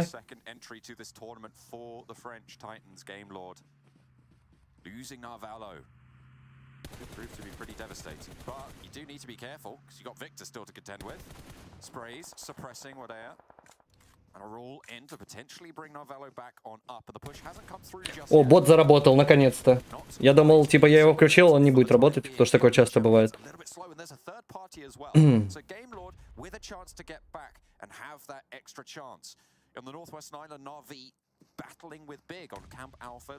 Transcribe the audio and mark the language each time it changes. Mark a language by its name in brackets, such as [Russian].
[English] Second entry to this tournament for the French Titans Game Lord. Losing Narvalo could prove to be pretty devastating, but you do need to be careful because you got Victor still to contend with. Sprays suppressing Wadea. And a roll in to potentially bring Narvalo back on up, but the push hasn't come through just [Russian] О, [English] yet. [Russian] бот заработал, наконец-то. Я думал, типа, я его включил, он не будет работать, потому что такое часто бывает. [English] A little bit slow, and there's a third party as well. So Game Lord with a chance to get back and have that extra chance. On the Northwest Island, Na'Vi battling with Big on Camp Alpha.